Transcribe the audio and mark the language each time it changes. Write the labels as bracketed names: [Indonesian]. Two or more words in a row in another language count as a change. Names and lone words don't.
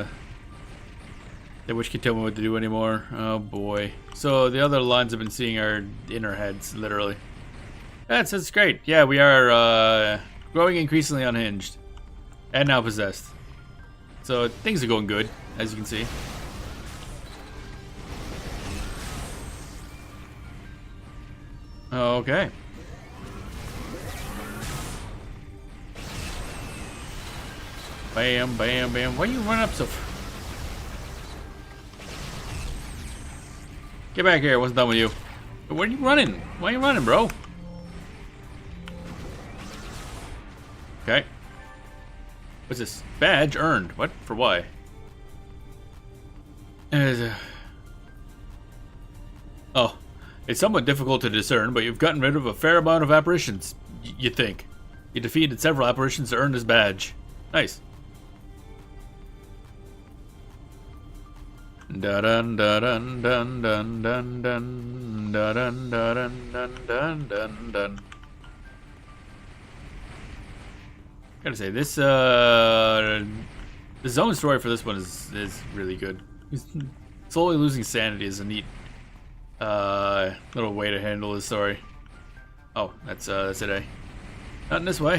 [English] That which can tell me what to do anymore. Oh boy. So the other lines I've been seeing are in our heads, literally. That's great. Yeah, we are growing increasingly unhinged. And now possessed. So things are going good, as you can see. Okay. Bam, bam, bam. Why are you running up so far? Get back here, I wasn't done with you. Where are you running? Why are you running, bro? Okay. What's this? Badge earned. What? For why? Oh. It's somewhat difficult to discern, but you've gotten rid of a fair amount of apparitions, you think. You defeated several apparitions to earn this badge. Nice. Da dun da dun dun dun dun dun da dun da dun dun dun dun dun. Gotta say this the zone story for this one is really good. Slowly losing sanity is a neat little way to handle this story. Oh, that's it, eh? Not in this way.